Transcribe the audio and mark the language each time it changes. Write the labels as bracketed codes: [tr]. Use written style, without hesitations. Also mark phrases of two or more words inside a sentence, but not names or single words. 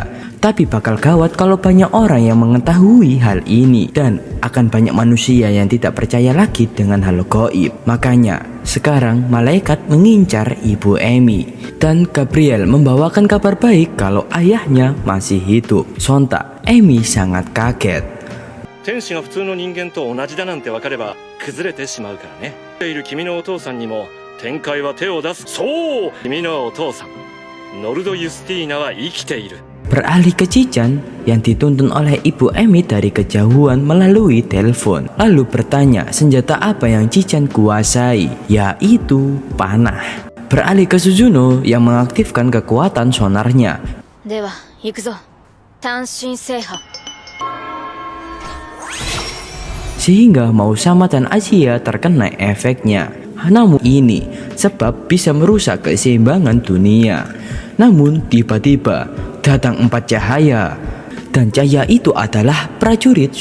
[id] Tapi bakal gawat kalau banyak orang yang mengetahui hal ini, dan akan banyak manusia yang tidak percaya lagi dengan hal gaib. Makanya sekarang malaikat mengincar ibu Emi, dan Gabriel membawakan kabar baik kalau ayahnya masih hidup. Sontak Emi sangat kaget. [ja] 天使が普通の人間と同じだなんて分かれば崩れてしまうからね。いる君のお父さんにも天界は手を出す。そう、君のお父さんノルド・ユスティーナは生きている。 [id] Beralih ke Chichen yang dituntun oleh ibu Emi dari kejauhan melalui telepon, lalu bertanya senjata apa yang Chichen kuasai, yaitu panah. Beralih ke Suzuno yang mengaktifkan kekuatan sonarnya. [ja] では行くぞ単身制覇 [id] Sehingga Mausama dan Asia terkena efeknya. Namun ini sebab bisa merusak keseimbangan dunia. Namun tiba-tiba datang 4 cahaya, dan cahaya itu adalah prajurit.